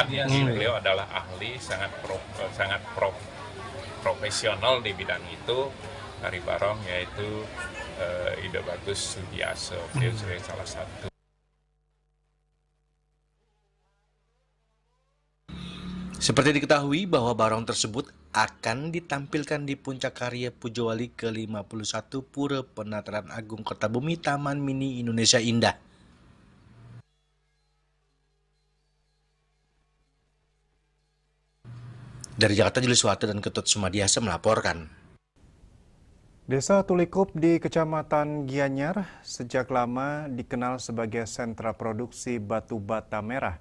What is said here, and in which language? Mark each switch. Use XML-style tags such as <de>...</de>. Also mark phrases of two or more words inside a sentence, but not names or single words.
<id>Beliau adalah ahli sangat profesional di bidang itu tari barong, yaitu Ida Bagus Sudiaso. Beliau sebagai salah satu. Seperti diketahui bahwa barong tersebut akan ditampilkan di puncak karya Pujawali ke-51 Pura Penataran Agung Kertabumi Taman Mini Indonesia Indah. Dari Jakarta, Julius Wate dan Ketut Sumadiasa melaporkan. Desa Tulikup di Kecamatan Gianyar sejak lama dikenal sebagai sentra produksi batu bata merah.</id>